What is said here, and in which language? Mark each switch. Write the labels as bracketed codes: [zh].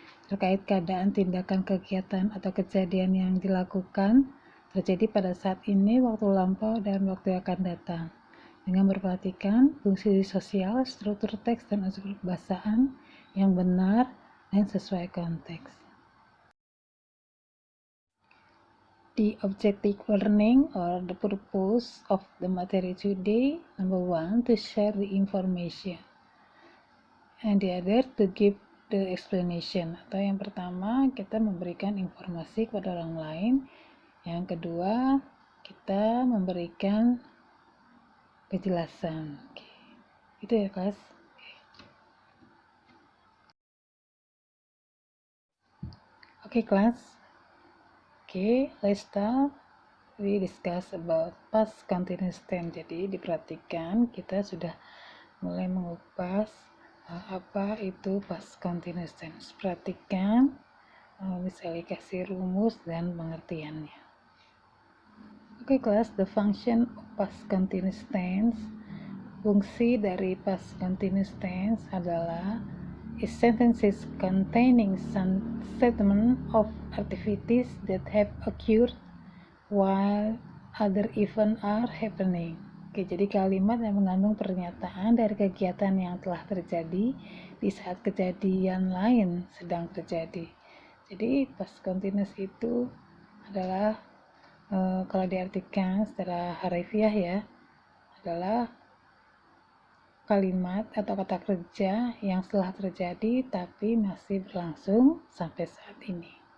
[id] terkait keadaan, tindakan, kegiatan, atau kejadian yang dilakukan terjadi pada saat ini, waktu lampau, dan waktu yang akan datang, dengan memperhatikan fungsi sosial, struktur teks, dan unsur kebahasaan yang benar dan sesuai konteks. [en] The objective learning or the purpose of the material today, number 1, to share the information, and the other to give the explanation. [id] Atau yang pertama, kita memberikan informasi kepada orang lain. Yang kedua, kita memberikan penjelasan. Itu ya, kelas. Oke, kelas. [en] Okay, let's start. We discuss about past continuous tense. [id] Jadi diperhatikan kita sudah mulai mengupas apa itu past continuous tense. Perhatikan, misalnya kasih rumus dan pengertiannya. Oke, kelas, [en] the function of past continuous tense. [id] Fungsi dari [en] past continuous tense adalah is sentences containing some statement of activities that have occurred while other events are happening. [id] Oke, jadi kalimat yang mengandung pernyataan dari kegiatan yang telah terjadi di saat kejadian lain sedang terjadi. Jadi past continuous itu adalah kalau diartikan secara harafiah ya, adalah kalimat atau kata kerja yang setelah terjadi tapi masih berlangsung sampai saat ini.